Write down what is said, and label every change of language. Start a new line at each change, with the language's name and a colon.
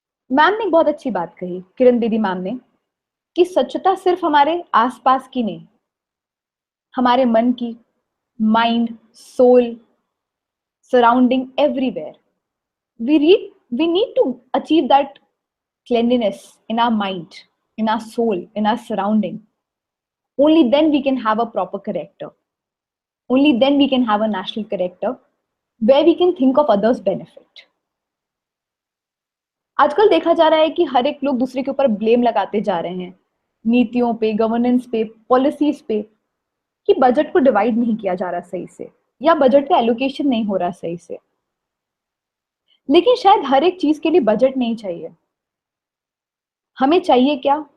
Hindi: Ma'am ने एक बहुत अच्छी बात कही, किरण दीदी मैम ने, कि स्वच्छता सिर्फ हमारे आसपास की नहीं, हमारे मन की,
English: Mind, soul, surrounding, everywhere. We need to achieve that cleanliness in our mind, in our soul, in our surrounding. Only then we can have a proper character. Only then we can have a national character where we can think of others' benefit.
Hindi: आजकल देखा जा रहा है कि हर एक लोग दूसरे के ऊपर ब्लेम लगाते जा रहे हैं, नीतियों पे, गवर्नेंस पे, पॉलिसीज पे, कि बजट को डिवाइड नहीं किया जा रहा सही से या बजट का एलोकेशन नहीं हो रहा सही से। लेकिन शायद हर एक चीज के लिए बजट नहीं चाहिए। हमें चाहिए क्या?